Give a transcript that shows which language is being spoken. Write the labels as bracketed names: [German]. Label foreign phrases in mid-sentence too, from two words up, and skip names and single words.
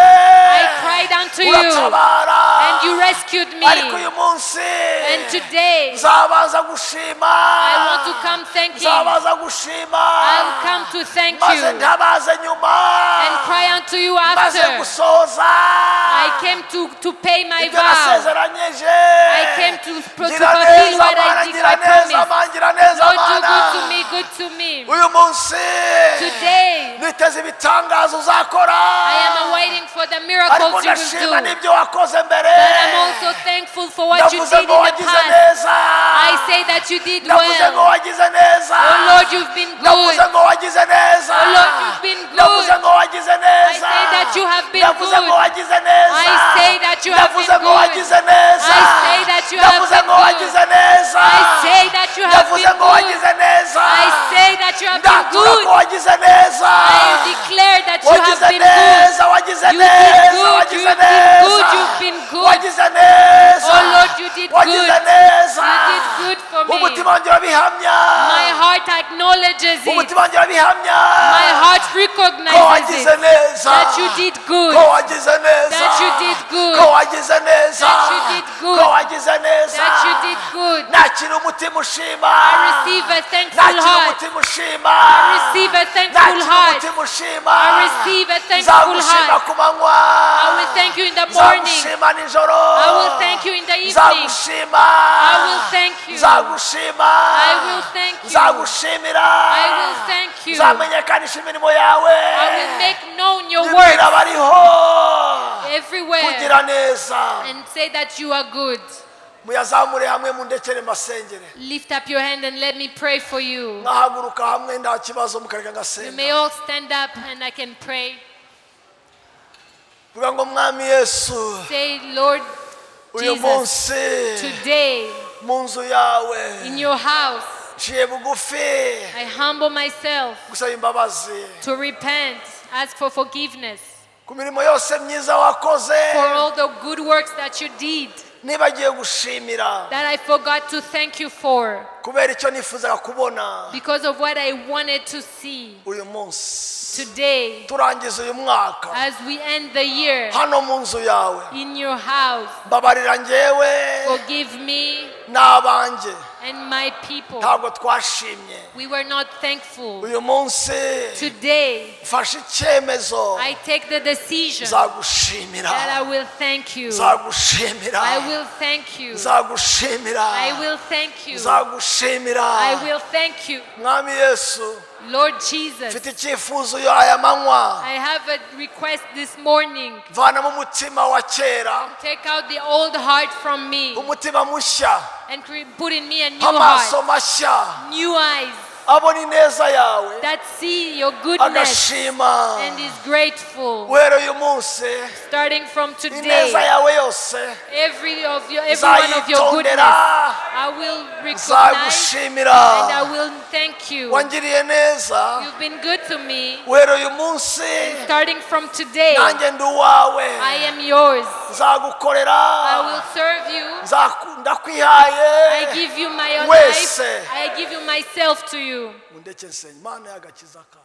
[English] I cried unto you. [Kinyarwanda] Uratabara. [English] And you rescued me. [Kinyarwanda] Ariko uyu munsi. [English] And today, [Kinyarwanda] nzabaza gushima. [English] I want to come thanking. [Kinyarwanda] nzabaza gushima. [English] I'll come to thank [Kinyarwanda] maze [English] you. [Kinyarwanda] ntabaze nyuma. [English] And cry unto you [Kinyarwanda] maze [English] after. [Kinyarwanda] gusoza. [English] I came to pay my [Kinyarwanda] ibyo [English] vow. [Kinyarwanda] nasezeranyeje. [English] I came to [Kinyarwanda] gira [English] fulfill [Kinyarwanda] neza [English] what [Kinyarwanda] Mana, [English] I [Kinyarwanda] gira neza [English] promised. [Kinyarwanda] Mana, gira neza [English] Lord, do [Kinyarwanda] Mana. [English] good to me, good to me. [Kinyarwanda] uyu munsi. [English] Today, [Kinyarwanda] niteze ibitangazo uzakora. [English] I am waiting for the miracles [Kinyarwanda] ariko [English] you will [Kinyarwanda] ndashima [English] do. [Kinyarwanda] n'ibyo wakoze mbere. [English] But I'm also thankful for what you [Kinyarwanda] ndavuze [English] did in [Kinyarwanda] ngo [English] the [Kinyarwanda] wagize [English] past. [Kinyarwanda] neza. [English] I say that you did [Kinyarwanda] ndavuze ngo [English] well. [Kinyarwanda] wagize neza. [English] Oh Lord, you've been [Kinyarwanda] ndavuze [English] good. [Kinyarwanda] ngo wagize neza. [English] Oh Lord, you've been [Kinyarwanda] ndavuze [English] good. [Kinyarwanda] ngo wagize [English] I [Kinyarwanda] neza. [English] say that you have been [Kinyarwanda] ndavuze ngo [English] good. [Kinyarwanda] wagize neza. [English] I say that you have [Kinyarwanda] ndavuze [English] been [Kinyarwanda] ngo [English] good. [Kinyarwanda] wagize neza. [English] I say that you have [Kinyarwanda] ndavuze [English] been [Kinyarwanda] ngo wagize [English] good. [Kinyarwanda] neza. [English] I say that you have [Kinyarwanda] ndavuze [English] been [Kinyarwanda] ngo [English] good. [Kinyarwanda] wagize neza. [English] I say that you have been [Kinyarwanda] ndatura ko [English] good. [Kinyarwanda] wagize neza. [English] I declare that you have [Kinyarwanda] wagize [English] been good. [Kinyarwanda] neza. wagize [English] You did [Kinyarwanda] neza. [English] good. [Kinyarwanda] wagize [English] You've been good. [Kinyarwanda] neza. [English] You've been good. [Kinyarwanda] wagize neza. [English] Oh Lord, you did [Kinyarwanda] wagize [English] good. [Kinyarwanda] neza. [English] You did good for me. [Kinyarwanda] umutima wanjye urabihamya. [English] My heart acknowledges it. [Kinyarwanda] umutima wanjye urabihamya. [English] My heart [Kinyarwanda] ko [English] recognizes [Kinyarwanda] wagize [English] it. [Kinyarwanda] neza. [English] That you did good. [Kinyarwanda] ko wagize neza. [English] That you did good. [Kinyarwanda] ko wagize neza. [English] That you did good. [Kinyarwanda] ko wagize neza. [English] That you did good. [Kinyarwanda] nakira umutima ushima. [English] I receive a thankful [Kinyarwanda] nakira [English] heart. [Kinyarwanda] umutima ushima. [English] I receive a thankful [Kinyarwanda] nakira [English] heart. [Kinyarwanda] umutima ushima. [English] I receive a thankful [Kinyarwanda] nzagushima [English] heart. [Kinyarwanda] ku manywa. [English] I will thank you in the morning. [Kinyarwanda] nzagushima nijoro. [English] I will thank you in the evening. [Kinyarwanda] nzagushima. [English] I will thank you. [Kinyarwanda] nzagushima. [English] I will thank you. [Kinyarwanda] nzagushimira. [English] I will thank you. [Kinyarwanda] nzamenyekanisha imirimo yawe. [English] I will make known your [Kinyarwanda] Nibwira [English] works [Kinyarwanda] abariho [English] everywhere [Kinyarwanda] kugira neza. [English] and say that you are good. [Kinyarwanda] muyazamure hamwe mundekere masengere. [English] Lift up your hand and let me pray for you. [Kinyarwanda] Mwahaguruka hamwe nta kibazo mukareka [English] You may [Kinyarwanda] ngasenga. [English] all stand up and I can pray. [Kinyarwanda] Vuga ngo Mwami Yesu, [English] Say, Lord [Kinyarwanda] uyu [English] Jesus, [Kinyarwanda] munsi [English] today [Kinyarwanda] mu nzu yawe [English] in your house, [Kinyarwanda] nciye bugufi [English] I humble myself [Kinyarwanda] gusaba imbabazi [English] to repent, ask for forgiveness [Kinyarwanda] ku mirimo yose myiza wakoze, [English] for all the good works that you did [Kinyarwanda] nibagiye gushimira [English] that I forgot to thank you for [Kinyarwanda] kubera icyo nifuzaga kubona [English] because of what I wanted to see. [Kinyarwanda] uyu munsi. [English] Today, [Kinyarwanda] Turangiza uyu mwaka [English] as we end the year [Kinyarwanda] hano mu nzu yawe, [English] in your house, [Kinyarwanda] mbabarira njyewe [English] forgive me [Kinyarwanda] n'abanjye [English] and my people. [Kinyarwanda] ntabwo twashimye. [English] We were not thankful. [Kinyarwanda] Uyu munsi [English] Today, [Kinyarwanda] mfashe icyemezo [English] I take the decision [Kinyarwanda] nzagushimira, [English] that I will thank you. [Kinyarwanda] nzagushimira, [English] I will thank you. [Kinyarwanda] nzagushimira, [English] I will thank you. [Kinyarwanda] nzagushimira. [English] I will thank you. [Kinyarwanda] Mwami Yesu, [English] Lord Jesus, [Kinyarwanda] mfite icyifuzo aya manywa, [English] I have a request this morning. [Kinyarwanda] vanamo umutima wa kera, [English] Take out the old heart from me [Kinyarwanda] umutima mushya, [English] and put in me a new [Kinyarwanda] amaso [English] heart, [Kinyarwanda] mashya, [English] new eyes [Kinyarwanda] abona ineza yawe, [English] that see your goodness [Kinyarwanda] agashima. [English] and is grateful. [Kinyarwanda] Wera uyu munsi [English] Starting from [Kinyarwanda] ineza [English] today, [Kinyarwanda] yawe yose [English] every one of your goodness, [Kinyarwanda] nzayitondera, [English] I will recognize [Kinyarwanda] nzagushimira. [English] and I will thank you. [Kinyarwanda] Wangiriye neza, [English] You've been good to me. [Kinyarwanda] wera uyu munsi [English] Starting from today, [Kinyarwanda] nanjye ndi uwawe, [English] I am yours. [Kinyarwanda] nzagukorera, [English] I will serve you. [Kinyarwanda] ndakwihaye [English] I give you my own [Kinyarwanda] wese. [English] life. I give you myself to you. [Kinyarwanda] mundeke nsenye Mana y'agakiza kawe.